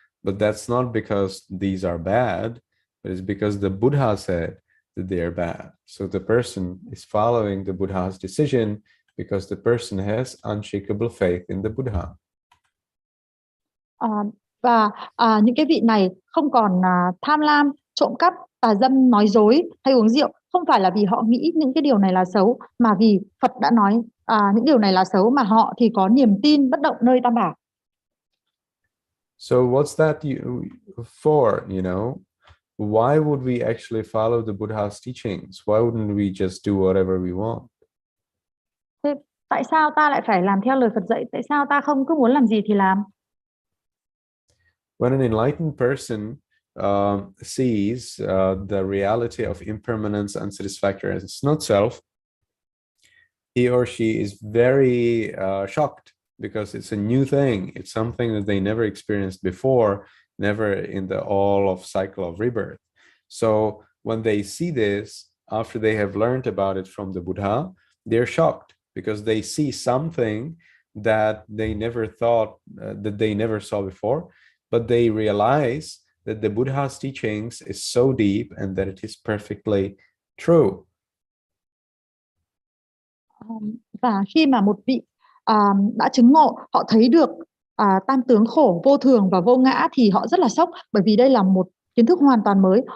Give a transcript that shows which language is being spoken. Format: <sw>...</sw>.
<en>But that's not because these are bad, but it's because the Buddha said that they are bad. So the person is following the Buddha's decision because the person has unshakable faith in the Buddha.</en> <vi>Và những cái vị này không còn tham lam, trộm cắp, tà dâm, nói dối hay uống rượu, không phải là vì họ nghĩ những cái điều này là xấu, mà vì Phật đã nói những điều này là xấu, mà họ thì có niềm tin bất động nơi Tam Bảo.</vi> <en>So what's that for, you know? Why would we actually follow the Buddha's teachings? Why wouldn't we just do whatever we want?</en> <vi>Thế tại sao ta lại phải làm theo lời Phật dạy? Tại sao ta không cứ muốn làm gì thì làm?</vi> <en>When an enlightened person sees the reality of impermanence, unsatisfactoriness, not self, he or she is very shocked, because it's a new thing. It's something that they never experienced before, never in the all of cycle of rebirth. So when they see this, after they have learned about it from the Buddha, they're shocked, because they see something that they never thought, that they never saw before, but they realize that the Buddha's teachings is so deep and that it is perfectly true.</en> <vi>Và khi mà một vị đã chứng ngộ, họ thấy được tam tướng khổ, vô thường và vô ngã, thì họ rất là sốc, bởi vì đây là một kiến thức hoàn toàn mới.</vi>